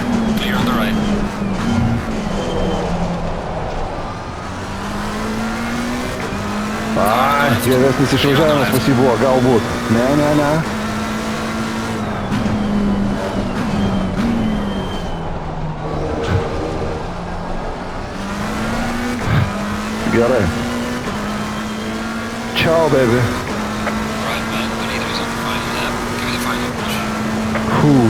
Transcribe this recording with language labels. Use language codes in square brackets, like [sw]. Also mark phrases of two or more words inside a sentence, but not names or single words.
[lt] Ai, geresnis išvažiavimas pas jį buvo, galbūt. Ne. Gerai. [en] Ciao, baby. Right, man. The leader is on the final lap. Give it a final push.